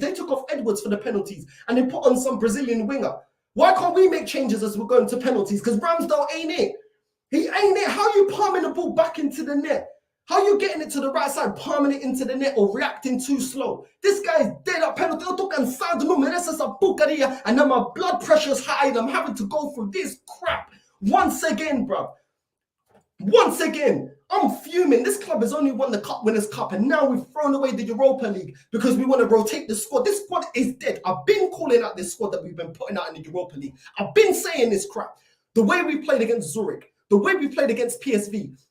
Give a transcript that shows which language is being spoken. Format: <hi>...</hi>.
<en>They took off Edwards for the penalties and they put on some Brazilian winger. Why can't we make changes as we're going to penalties? Because Ramsdale ain't it. He ain't it. How are you palming the ball back into the net? How are you getting it to the right side, palming it into the net or reacting too slow? This guy's dead at penalty.</en> <pt>Eu tô cansado, não merece essa porcaria.</pt> <en>And now my blood pressure's high and I'm having to go through this crap once again, bro. Once again, I'm fuming. This club has only won the Cup Winners' Cup and now we've thrown away the Europa League because we want to rotate the squad. This squad is dead. I've been calling out this squad that we've been putting out in the Europa League. I've been saying this crap. The way we played against Zurich, the way we played against PSV,</en>